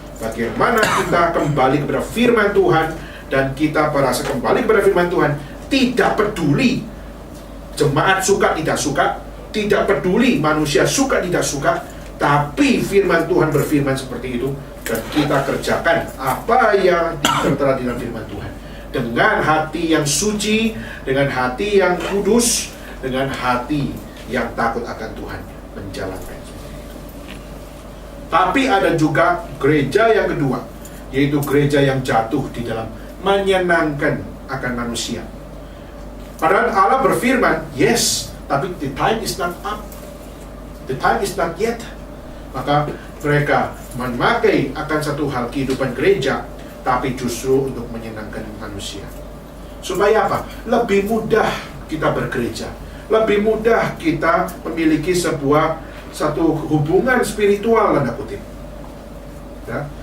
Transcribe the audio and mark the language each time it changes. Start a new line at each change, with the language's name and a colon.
Indonesian: Bagaimana kita kembali kepada firman Tuhan, dan kita merasa kembali kepada firman Tuhan, tidak peduli jemaat suka tidak suka, tidak peduli manusia suka tidak suka, tapi firman Tuhan berfirman seperti itu, dan kita kerjakan apa yang tertera di dalam firman Tuhan dengan hati yang suci, dengan hati yang kudus, dengan hati yang takut akan Tuhan, menjalankan seperti itu. Tapi ada juga gereja yang kedua, yaitu gereja yang jatuh di dalam menyenangkan akan manusia. Padahal Allah berfirman,
English: yes,
Indonesian: tapi
English: the time is not up, the time is not yet.
Indonesian: Maka mereka memakai akan satu hal kehidupan gereja, tapi justru untuk menyenangkan manusia. Supaya apa? Lebih mudah kita bergereja, lebih mudah kita memiliki satu hubungan spiritual, tanda kutip. Ya?